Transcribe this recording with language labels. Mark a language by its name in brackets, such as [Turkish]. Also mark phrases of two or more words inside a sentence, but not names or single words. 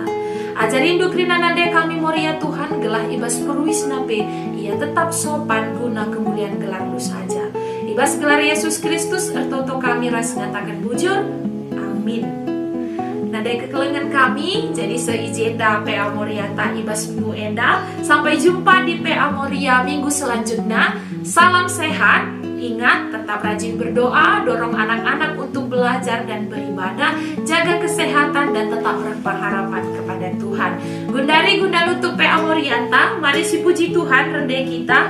[Batak Karo] Ajarin du krinanade kami Moria Tuhan gelah ibas perwisna pe ia tetap sopan guna kemuliaan gelar lu saja. Ibas gelar Yesus Kristus ertoto kami ras ngatakan bujur. Amin. Nadai kekelengan kami, jadi seijenda PA Moriata ibas minggu enda. [Indonesian] Sampai jumpa di PA Moria minggu selanjutnya. Salam sehat. Ingat, tetap rajin berdoa, dorong anak-anak untuk belajar dan beribadah, jaga kesehatan dan tetap berpengharapan kepada Tuhan. [Batak Karo] Gundari Gundalutu PA Morianta, mari si puji Tuhan rendai kita.